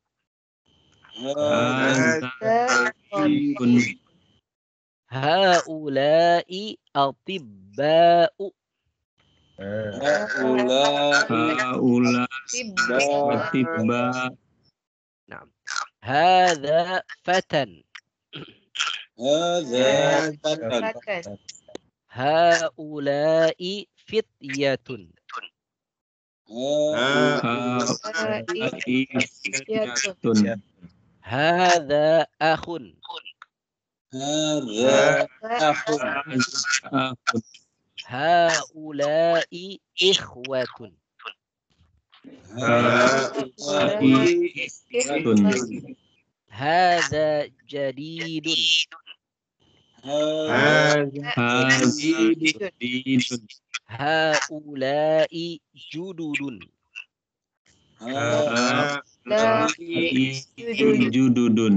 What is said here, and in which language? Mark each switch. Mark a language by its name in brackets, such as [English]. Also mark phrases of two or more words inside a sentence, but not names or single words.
[Arabic] هذا طبيب. هؤلاء أطباء. هؤلاء أطباء. نعم. هذا فتى. هؤلاء فتية. هؤلاء فتية. هذا أخ. هؤلاء إخوة. هؤلاء إخوة. هذا جديد. هذا جديد. هؤلاء جدد. هؤلاء جدد.